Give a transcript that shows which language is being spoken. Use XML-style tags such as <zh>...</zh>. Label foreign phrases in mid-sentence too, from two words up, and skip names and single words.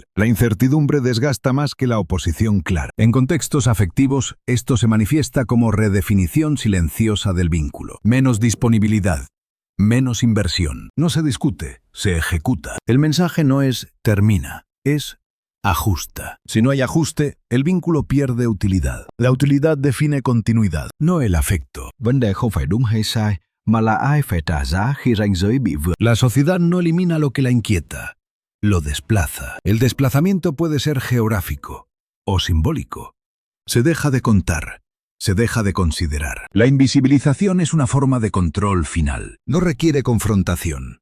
<es>La incertidumbre desgasta más que la oposición clara. En contextos afectivos, esto se manifiesta como redefinición silenciosa del vínculo. Menos disponibilidad. Menos inversión. No se discute, se ejecuta. El mensaje no es termina, es ajusta. Si no hay ajuste, el vínculo pierde utilidad. La utilidad define continuidad, no el afecto.</es> <vi>Vấn đề không phải đúng hay sai, mà là ai phải trả giá khi ranh giới bị vượt.</vi> <es>La sociedad no elimina lo que la inquieta, lo desplaza. El desplazamiento puede ser geográfico o simbólico. Se deja de contar. Se deja de considerar. La invisibilización es una forma de control final. No requiere confrontación.</es>